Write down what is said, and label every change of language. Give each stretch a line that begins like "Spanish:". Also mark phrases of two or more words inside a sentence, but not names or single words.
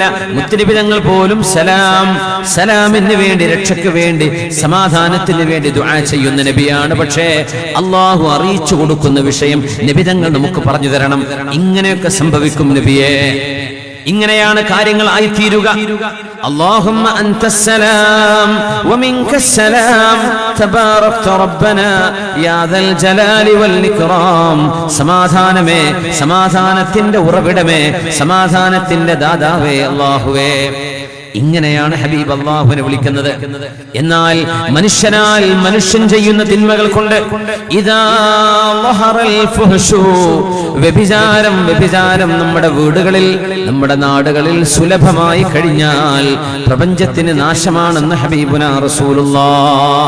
Malayalam: മുത്തുനബി തങ്ങൾ പോലും സലാമിന് വേണ്ടി, രക്ഷയ്ക്ക് വേണ്ടി, സമാധാനത്തിന് വേണ്ടി ദുആ ചെയ്യുന്ന നബിയാണ്. പക്ഷേ അല്ലാഹു അറിയിച്ചു കൊടുക്കുന്ന വിഷയം നബി തങ്ങൾ നമുക്ക് പറഞ്ഞു തരണം. ഇങ്ങനെയൊക്കെ സംഭവിക്കും നബിയെ, ഇങ്ങനെയാണ് കാര്യങ്ങൾ ആയിത്തീരുക.
Arabic: اللهم أنت السلام ومنك السلام تباركت ربنا يا ذا الجلال والإكرام.
Malayalam: സമാധാനമേ, സമാധാനത്തിന്റെ ഉറവിടമേ, സമാധാനത്തിന്റെ ദാതാവേ അല്ലാഹുവേ. ഇങ്ങനെയാണ് ഹബീബ് അല്ലാഹുവിനെ വിളിക്കുന്നത്. എന്നാൽ മനുഷ്യനാൽ മനുഷ്യൻ ചെയ്യുന്ന തിന്മകൾ കൊണ്ട്
Arabic: إذا ظهر الفحش,
Malayalam: വ്യഭിചാരം നമ്മുടെ വീടുകളിൽ, നമ്മുടെ നാടുകളിൽ സുലഭമായി കഴിഞ്ഞാൽ പ്രപഞ്ചത്തിന് നാശമാണെന്ന്
Arabic: حبيبنا رسول الله.